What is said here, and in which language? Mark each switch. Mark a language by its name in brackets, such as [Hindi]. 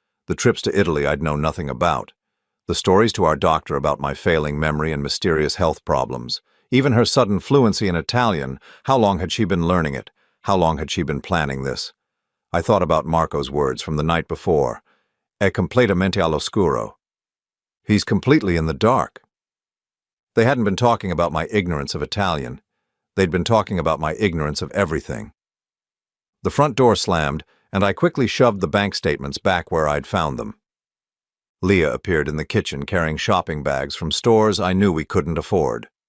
[English] The trips to Italy I'd known nothing about. The stories to our doctor about my failing memory and mysterious health problems. Even her sudden fluency in Italian. How long had she been learning it? How long had she been planning this? I thought about Marco's words from the night before. [Italian] È completamente all'oscuro. [English] He's completely in the dark. They hadn't been talking about my ignorance of Italian. They'd been talking about my ignorance of everything. The front door slammed, and I quickly shoved the bank statements back where I'd found them. Leah appeared in the kitchen carrying shopping bags from stores I knew we couldn't afford.